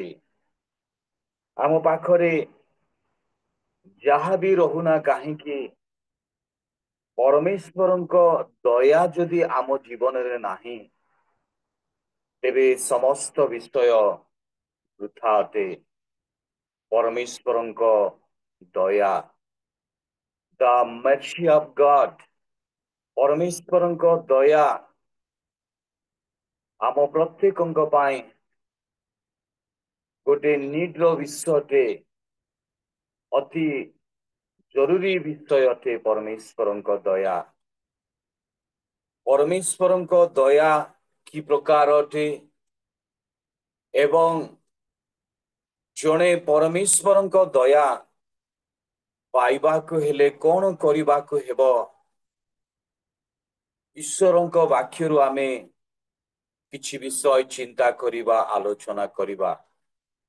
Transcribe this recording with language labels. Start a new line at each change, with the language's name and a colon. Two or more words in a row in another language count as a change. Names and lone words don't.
Odia: ଆମ ପାଖରେ ଯାହା ବି ରହୁନା କାହିଁକି, ପରମେଶ୍ୱରଙ୍କ ଦୟା ଯଦି ଆମ ଜୀବନରେ ନାହିଁ, ତେବେ ସମସ୍ତ ବିଷୟ ବୃଥା ଅଟେ। ପରମେଶ୍ୱରଙ୍କ ଦୟା,
English: the mercy of God,
Odia: ପରମେଶ୍ୱରଙ୍କ ଦୟା ଆମ ପ୍ରତ୍ୟେକଙ୍କ ପାଇଁ ଗୋଟେ ନିଡ୍ର ବିଷୟ ଅଟେ, ଅତି ଜରୁରୀ ବିଷୟ ଅଟେ। ପରମେଶ୍ୱରଙ୍କ ଦୟା, ପରମେଶ୍ୱରଙ୍କ ଦୟା କି ପ୍ରକାର ଅଟେ ଏବଂ ଜଣେ ପରମେଶ୍ୱରଙ୍କ ଦୟା ପାଇବାକୁ ହେଲେ କଣ କରିବାକୁ ହେବ, ଈଶ୍ୱରଙ୍କ ବାକ୍ୟରୁ ଆମେ କିଛି ବିଷୟ ଚିନ୍ତା କରିବା, ଆଲୋଚନା କରିବା।